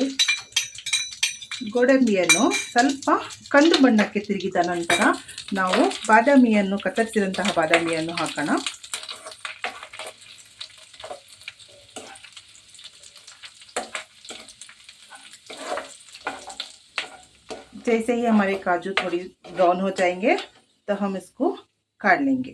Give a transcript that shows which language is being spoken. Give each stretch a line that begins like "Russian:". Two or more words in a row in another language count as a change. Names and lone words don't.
Kannada: ಗೋಡಂಬಿಯನ್ನು ಸ್ವಲ್ಪ ಕಂದು ಬಣ್ಣಕ್ಕೆ ತಿರುಗಿದ ನಂತರ ನಾವು ಬಾದಾಮಿಯನ್ನು ಕತ್ತರಿಸಿದಂತಹ ಬಾದಾಮಿಯನ್ನು ಹಾಕೋಣ.
Hindi: जैसे ही हमारे काजू थोड़ी ब्राउन हो जाएंगे तो हम इसको काट लेंगे.